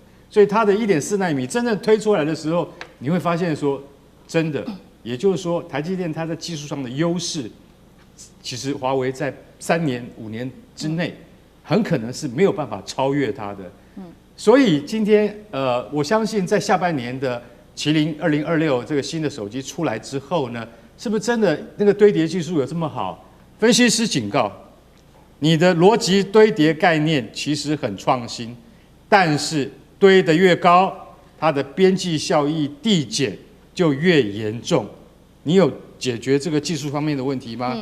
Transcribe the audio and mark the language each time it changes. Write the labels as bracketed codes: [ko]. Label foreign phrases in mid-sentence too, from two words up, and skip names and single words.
[zh] 所以它的1.4奈米真正推出來的時候，你會發現說，真的，也就是說，台積電它在技術上的優勢，其實華為在3年5年之內，很可能是沒有辦法超越它的。所以今天我相信在下半年的麒麟2026這個新的手機出來之後呢，是不是真的那個堆疊技術有這麼好？分析師警告，你的邏輯堆疊概念其實很創新，但是堆得越高，它的邊際效益遞減就越嚴重。你有解決這個技術方面的問題嗎？